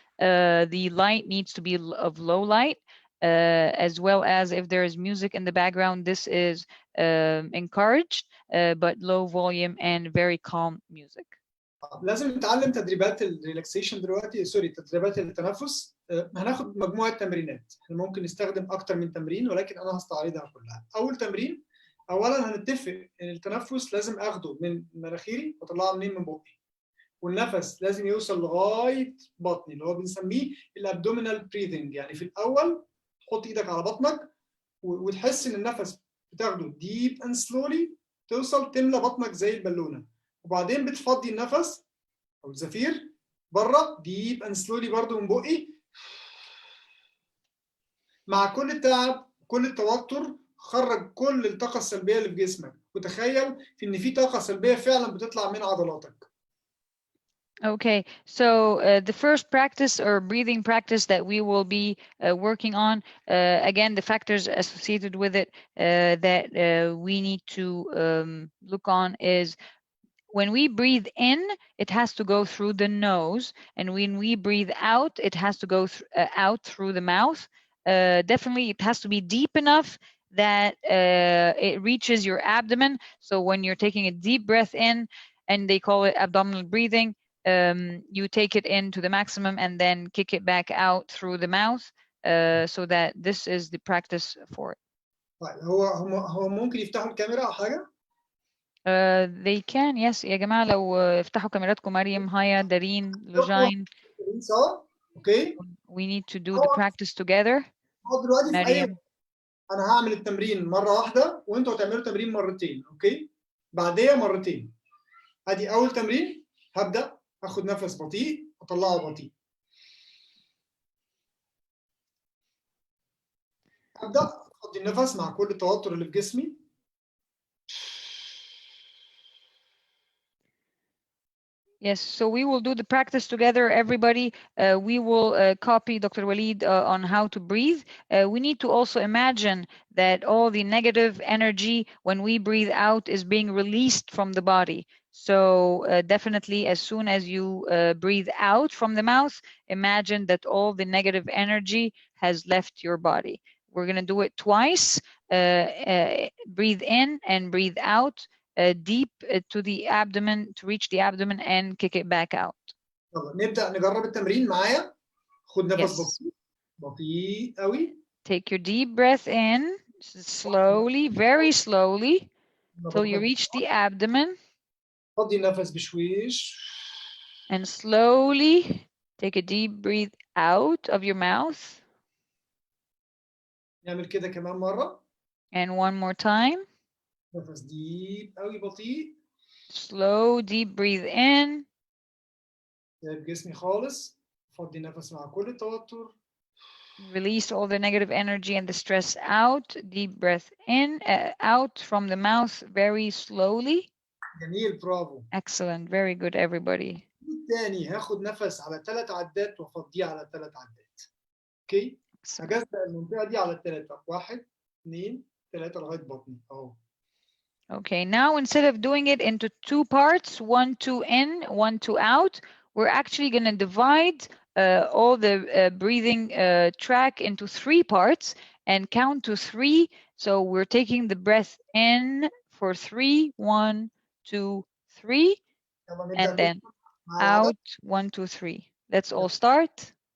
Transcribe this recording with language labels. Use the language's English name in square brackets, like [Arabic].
[English] The light needs to be of low light, as well as if there is music in the background, this is encouraged, but low volume and very calm music. [Arabic] لازم نتعلم تدريبات الريلاكسيشن دلوقتي، سوري، تدريبات التنفس. هناخد مجموعة تمرينات، احنا ممكن نستخدم أكتر من تمرين، ولكن أنا هستعرضها كلها. أول تمرين، أولاً هنتفق إن التنفس لازم أخده من مناخيري وأطلعه منين؟ من بقي. والنفس لازم يوصل لغاية بطني، اللي هو بنسميه [English] الابدومينال بريذنج. [Arabic] يعني في الأول تحط إيدك على بطنك وتحس إن النفس بتاخده [English] deep and slowly, [Arabic] توصل تملى بطنك زي البالونة، وبعدين بتفضي النفس أو الزفير بره ديب أند سلولي برضه من بقي. مع كل تعب، كل التوتر، خرج كل الطاقة السلبية اللي في جسمك، وتخيل إن في طاقة سلبية فعلا بتطلع من عضلاتك. [English] Okay, so the first practice or breathing practice that we will be working on, again, the factors associated with it that we need to look on is when we breathe in, it has to go through the nose, and when we breathe out, it has to go out through the mouth. Definitely, it has to be deep enough that it reaches your abdomen. So when you're taking a deep breath in, and they call it abdominal breathing, you take it in to the maximum and then kick it back out through the mouth, so that this is the practice for it. [Arabic] هو ممكن يفتحوا الكاميرا أو حاجة؟ [English] They can, yes. [Arabic] يا جماعة لو افتحوا كاميراتكم، مريم، هايا، دارين، لوجين. اوكي. [English] We need to do the practice together. [Arabic] دلوقتي في مريم. أنا هعمل التمرين مرة واحدة وأنتوا هتعملوا تمرين مرتين، أوكي؟ بعديها مرتين. أدي أول تمرين، هبدأ آخد نفس بطيء وأطلعه بطيء. أبدأ أخد النفس مع كل التوتر اللي في جسمي. [English] Yes, so we will do the practice together, everybody. We will copy Dr. Waleed on how to breathe. We need to also imagine that all the negative energy when we breathe out is being released from the body. So definitely, as soon as you breathe out from the mouth, imagine that all the negative energy has left your body. We're going to do it twice. Breathe in and breathe out. Deep to the abdomen, to reach the abdomen and kick it back out. [Arabic] نبدأ نجرب التمرين معايا. خد نفس بطيء بطيء قوي. [English] Take your deep breath in slowly, very slowly, till you reach the abdomen. [Arabic] خدي نفس بشويش. [English] And slowly take a deep breath out of your mouth. [Arabic] نعمل كده كمان مرة. [English] And one more time. [Arabic] نفس ديب قوي بطيء. [English] Slow deep breathe in. [Arabic] سايب جسمي خالص. فضي نفس مع كل التوتر. [English] Release all the negative energy and the stress out. Deep breath in, out from the mouth very slowly. [Arabic] جميل، برافو. [English] Excellent, very good everybody. [Arabic] تاني هاخد نفس على 3 عدات وافضيه على 3 عدات. اوكي؟ هجزء المنطقة دي على 3. 1 2 3 لغاية بطني اهو. [English] Okay, now instead of doing it into 2 parts, 1, 2 in, 1, 2 out, we're actually going to divide all the breathing track into 3 parts and count to 3. So we're taking the breath in for 3, 1, 2, 3, and then out, 1, 2, 3. Let's all start.